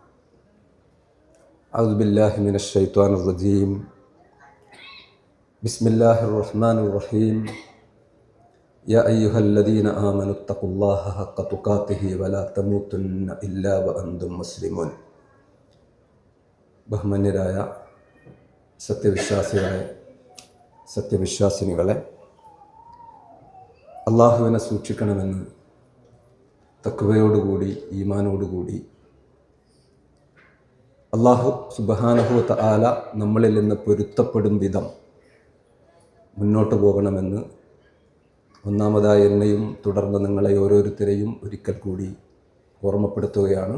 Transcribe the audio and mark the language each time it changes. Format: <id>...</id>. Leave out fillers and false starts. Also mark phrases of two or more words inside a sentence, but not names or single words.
<ar>أعوذ بالله من الشيطان الرجيم بسم الله الرحمن الرحيم يا أيها الذين آمنوا اتقوا الله حق تقاته ولا تموتن إلا وأنتم مسلمون ബഹുമാന്യരായ</ar> <ml>സത്യവിശ്വാസിനികളെ, അള്ളാഹുവിനെ സൂക്ഷിക്കണമെന്ന് തഖ്വയോടുകൂടി ഈമാനോടുകൂടി അള്ളാഹു</ml> <ar>سبحانه وتعالى</ar> <ml>നമ്മളിൽ നിന്ന് പൊരുത്തപ്പെടും വിധം മുന്നോട്ട് പോകണമെന്ന് ഒന്നാമതായി എന്നെയും തുടർന്ന് നിങ്ങളെ ഓരോരുത്തരെയും ഒരിക്കൽ കൂടി ഓർമ്മപ്പെടുത്തുകയാണ്.</ml>